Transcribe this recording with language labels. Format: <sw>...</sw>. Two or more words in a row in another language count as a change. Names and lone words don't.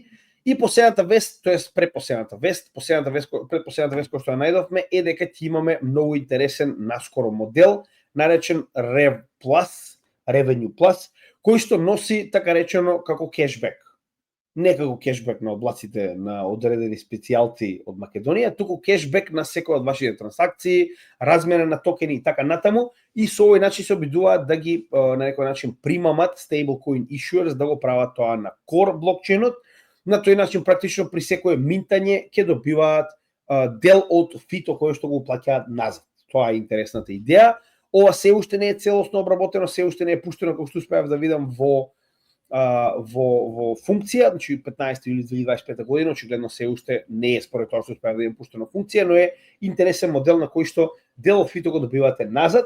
<mk>И последната вест, тоест предпоследната вест која што ја најдовме е дека ќе имаме многу интересен наскоро модел наречен Rev Plus, Revenue Plus, кој што носи така речено како кешбек. Не како кешбек на облаците на одредени специјалти од Македонија, туку кешбек на секој од вашите трансакции, размена на токени и така натаму, и со овој начин се обидуваат да ги на некој начин примамат</mk> <en>stablecoin issuers</en> <mk>да го прават тоа на Core блокчейнот. На тој начин практично при секое минтање ќе добиваат дел од фито кој што го плаќаат назад. Тоа е интересната идеја. Ова се уште не е целосно обработено, се уште не е пуштено како што успеав да видам во функција, значи 15 или 2025 година, очигледно се уште не е според тоа што успеав да видам пуштено функција, но е интересен модел на кој што дел од фито го добивате назад.</mk>